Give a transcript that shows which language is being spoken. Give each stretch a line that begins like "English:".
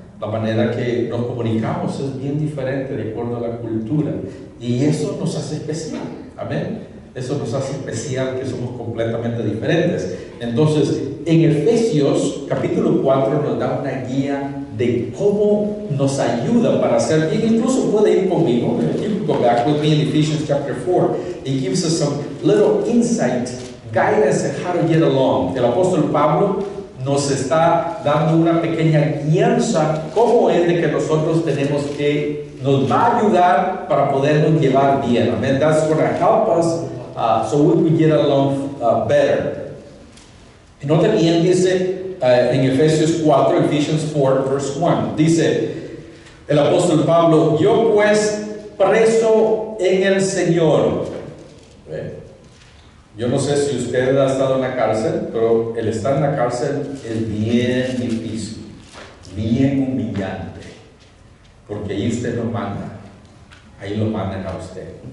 Spanish: La manera que nos comunicamos es bien diferente de acuerdo a la cultura, y eso nos hace especial, amén. Eso nos hace especial, que somos completamente diferentes. Entonces, en Efesios capítulo 4 nos da una guía de cómo nos ayuda para hacer bien. Incluso puede ir conmigo.
English: You can go back with me in Ephesians chapter 4. It gives us some little insight, guidance on how to get along.
Spanish: El apóstol Pablo nos está dando una pequeña guianza cómo es de que nosotros nos va a ayudar para podernos llevar bien.
English: Amen. That's going to help us so we can get along better.
Spanish: Y nota bien, dice en Efesios 4,
English: Ephesians 4, verse 1,
Spanish: dice el apóstol Pablo, yo pues preso en el Señor. Yo no sé si usted ha estado en la cárcel, pero el estar en la cárcel es bien difícil, bien humillante, porque ahí usted no manda, ahí lo mandan a usted.